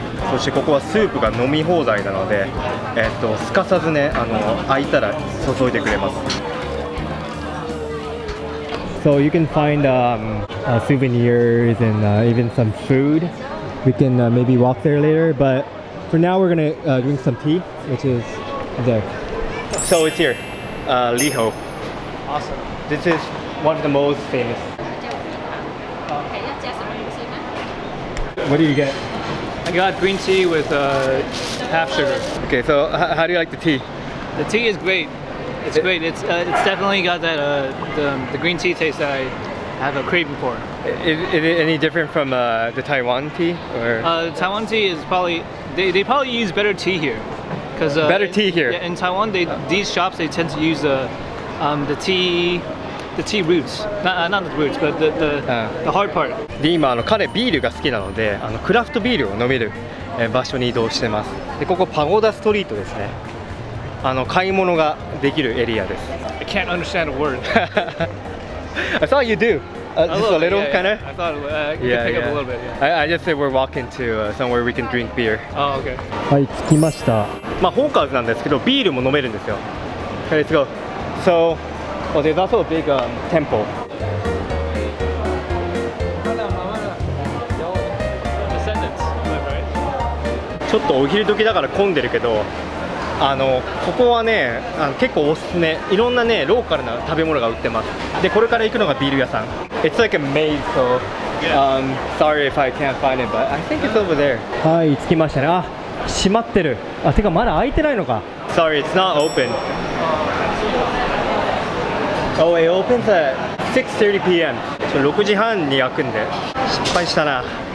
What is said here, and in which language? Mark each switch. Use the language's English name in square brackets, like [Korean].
[Japanese] そしてここはスープが飲み放題なので、すかさずね、空いたら注いでくれます。 [English] So you can find souvenirs and even some food. We can maybe walk there later, but for now we're gonna drink some tea, which is there. So it's here, Liho. Awesome. This is one of the most famous. What do you get? I got green tea with half sugar. Okay, so how do you like the tea? The tea is great. It's great. It's definitely got that the green tea taste that I have a craving for. Is it any different from the Taiwan tea? Or? Taiwan tea is probably they probably use better tea here, because Better tea here. Yeah, in Taiwan, these shops they tend to use the tea roots, not the roots, but the hard part. [Japanese] で今彼ビールが好きなのでクラフトビールを飲める場所に移動してます。でここパゴダストリートですね。買い物ができるエリアです。 [English] I can't understand a word. I thought you do. Just a little, yeah, kind of. I thought I could pick up a little bit. Yeah. I just said we're walking to somewhere we can drink beer. Oh, okay. [Japanese] はい着きました。まあホーカーズなんですけどビールも飲めるんですよ。 [English] Let's go. So, there's also a big temple. Descendants, right? [Japanese] ちょっとお昼時だから混んでるけど、ここはね結構おすすめ。いろんなねローカルな食べ物が売ってます。でこれから行くのがビール屋さん。 [English] It's like a maze, so sorry if I can't find it, but I think it's over there. [Japanese] はい着きましたね。あ閉まってる。あてかまだ開いてないのか。 [English] Sorry, it's not open. Oh, it opens at 6:30 p.m. [Japanese] 6時半に開くんで失敗したな。